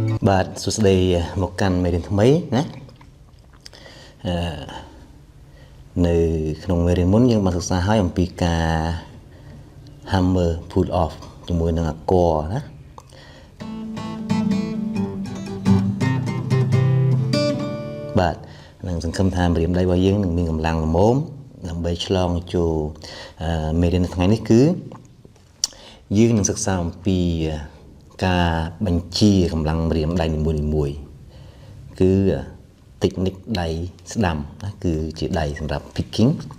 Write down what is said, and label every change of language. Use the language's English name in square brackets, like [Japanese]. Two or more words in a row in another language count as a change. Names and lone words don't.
[Khmer] បាទសួស្តីមកកាន់មេរៀនថ្មីណានៅក្នុងមេរៀនមុនយើងបានសិក្សាហើយអំពីការ [English] hammer pull off [Khmer] ជាមួយនឹងអាគ័រណា បាទនឹងសង្ឃឹមថាមេរៀនដៃរបស់យើងនឹងមានកម្លាំងល្មមដើម្បីឆ្លងចូលមេរៀនថ្ងៃនេះគឺយើងនឹងសិក្សាអំពីការបញ្ជាកម្លាំងម្រាមដៃនីមួយៗគឺ technique ដៃស្ដាំណាគឺជាដៃសម្រាប់ picking